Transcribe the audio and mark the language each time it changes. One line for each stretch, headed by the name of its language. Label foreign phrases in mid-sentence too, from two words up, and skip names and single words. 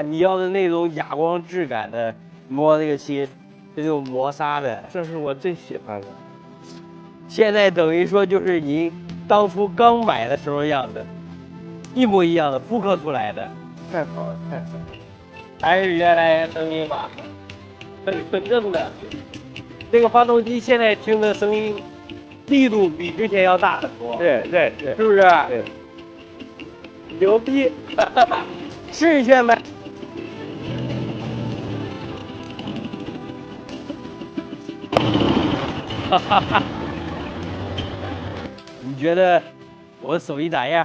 Chinese: 你要的那種啞光質感的，磨這個漆，這種磨砂的，這是我最喜歡的。現在等於說就是您當初剛買的時候樣子，一模一樣的複刻出來的。太好了，太好了。還是原來聲音吧，很正的。這個發動機現在聽的聲音力度比之前要大很多。對，是不是？对，牛逼！試一下呗。你覺得我手藝咋樣？